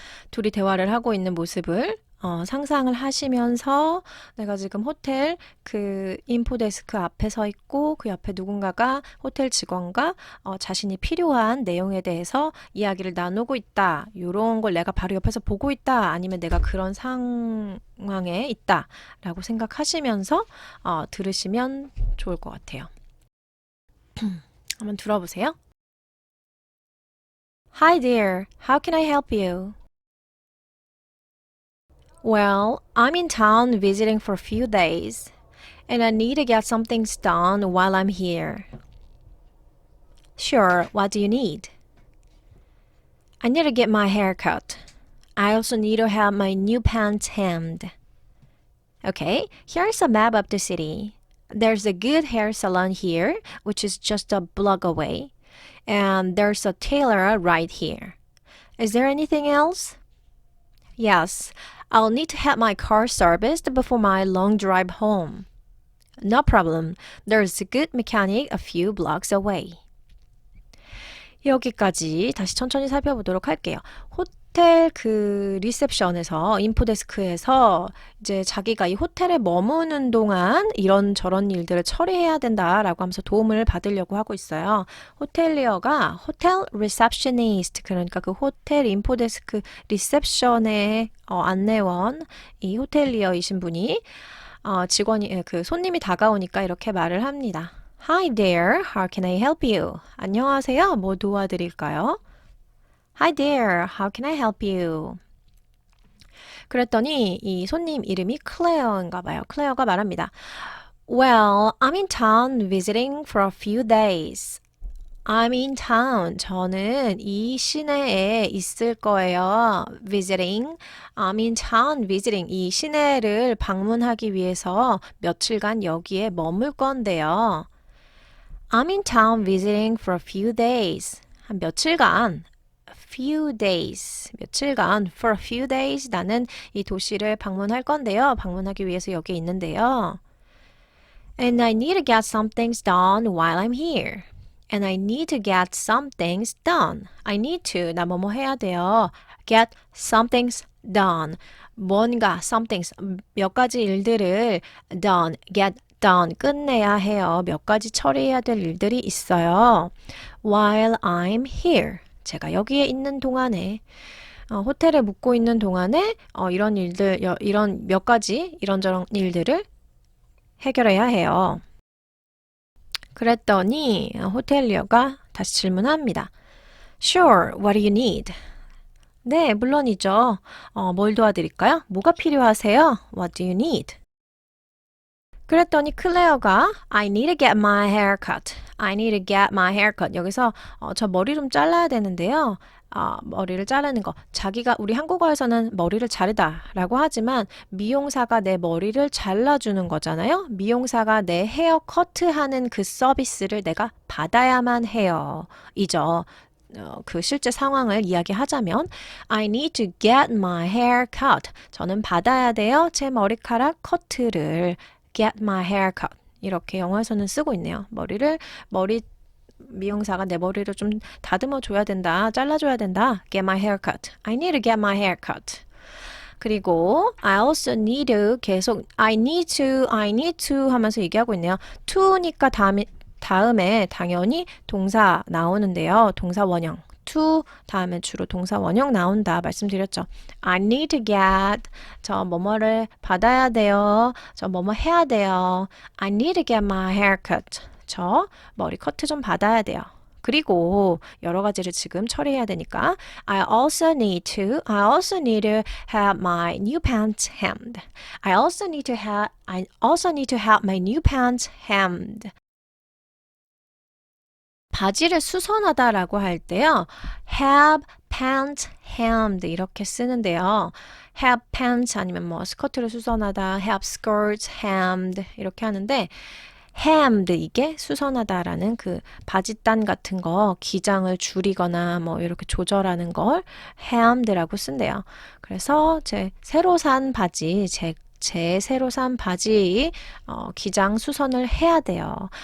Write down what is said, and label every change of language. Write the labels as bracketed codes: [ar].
[ko] 둘이 대화를 하고 있는 모습을 상상을 하시면서 내가 지금 호텔 그 인포데스크 앞에 서 있고 그 옆에 누군가가 호텔 직원과 자신이 필요한 내용에 대해서 이야기를 나누고 있다. 이런 걸 내가 바로 옆에서 보고 있다. 아니면 내가 그런 상황에 있다. 라고 생각하시면서 들으시면 좋을 것 같아요. 한번 들어보세요. [en] Hi there, how can I help you? Well, I'm in town visiting for a few days, and I need to get some things done while I'm here. Sure, what do you need? I need to get my hair cut. I also need to have my new pants hemmed. Okay, here's a map of the city. There's a good hair salon here, which is just a block away. And there's a tailor right here. Is there anything else? Yes, I'll need to have my car serviced before my long drive home. No problem. There's a good mechanic a few blocks away. [ko] 여기까지 다시 천천히 살펴보도록 할게요. 호텔 그 리셉션에서 인포데스크에서 이제 자기가 이 호텔에 머무는 동안 이런저런 일들을 처리해야 된다라고 하면서 도움을 받으려고 하고 있어요. 호텔리어가 호텔 리셉셔니스트, 그러니까 그 호텔 인포데스크 리셉션의 안내원, 이 호텔리어이신 분이 직원이 그 손님이 다가오니까 이렇게 말을 합니다. [en] Hi there, how can I help you? [ko] 안녕하세요, 뭐 도와드릴까요? [en] Hi there, how can I help you? [ko] 그랬더니 이 손님 이름이 클레어인가 봐요. 클레어가 말합니다. [en] Well, I'm in town visiting for a few days. I'm in town. [ko] 저는 이 시내에 있을 거예요. [en] Visiting. I'm in town visiting. [ko] 이 시내를 방문하기 위해서 며칠간 여기에 머물 건데요. [en] I'm in town visiting for a few days. [ko] 한 며칠간. [en] few days, [ko] 며칠간, [en] for a few days, [ko] 나는 이 도시를 방문할 건데요. 방문하기 위해서 여기 있는데요. [en] And I need to get some things done while I'm here. And I need to get some things done. I need to, [ko] 나 뭐뭐 해야 돼요. [en] Get some things done. [ko] 뭔가, [en] some things, [ko] 몇 가지 일들을 done, [en] get done, [ko] 끝내야 해요. 몇 가지 처리해야 될 일들이 있어요. [en] While I'm here. [ko] 제가 여기에 있는 동안에 호텔에 묵고 있는 동안에 이런 일들, 이런 몇 가지 이런저런 일들을 해결해야 해요. 그랬더니 호텔리어가 다시 질문합니다. [en] Sure, what do you need? [ko] 네, 물론이죠. 뭘 도와드릴까요? 뭐가 필요하세요? [en] What do you need? [ko] 그랬더니 클레어가 [en] I need to get my hair cut. I need to get my hair cut. [ko] 여기서 저 머리 좀 잘라야 되는데요. 머리를 자르는 거. 자기가 우리 한국어에서는 머리를 자르다 라고 하지만 미용사가 내 머리를 잘라주는 거잖아요. 미용사가 내 헤어 커트하는 그 서비스를 내가 받아야만 해요. 이죠. 그 실제 상황을 이야기하자면 [en] I need to get my hair cut. [ko] 저는 받아야 돼요. 제 머리카락 커트를 [en] get my hair cut. [ko] 이렇게 영어에서는 쓰고 있네요. 머리 미용사가 내 머리를 좀 다듬어 줘야 된다. 잘라줘야 된다. [en] Get my hair cut. I need to get my hair cut. [ko] 그리고 [en] I also need to [ko] 계속 [en] I need to [ko] 하면서 얘기하고 있네요. to니까 다음에 당연히 동사 나오는데요. 동사 원형. to 다음에 주로 동사 원형 나온다 말씀드렸죠. [en] I need to get [ko] 저 뭐뭐를 받아야 돼요. 저 뭐뭐 해야 돼요. [en] I need to get my hair cut. [ko] 저 머리 커트 좀 받아야 돼요. 그리고 여러 가지를 지금 처리해야 되니까 [en] I also need to have my new pants hemmed. I also need to have my new pants hemmed. [ko] 바지를 수선하다라고 할 때요. [en] have pants hemmed [ko] 이렇게 쓰는데요. have pants 아니면 뭐 스커트를 수선하다, [en] have skirts hemmed [ko] 이렇게 하는데 hemmed 이게 수선하다라는 그 바지단 같은 거 기장을 줄이거나 뭐 이렇게 조절하는 걸 hemmed라고 쓴대요. 그래서 제 새로 산 바지, 제 새로 산 바지 기장 수선을 해야 돼요.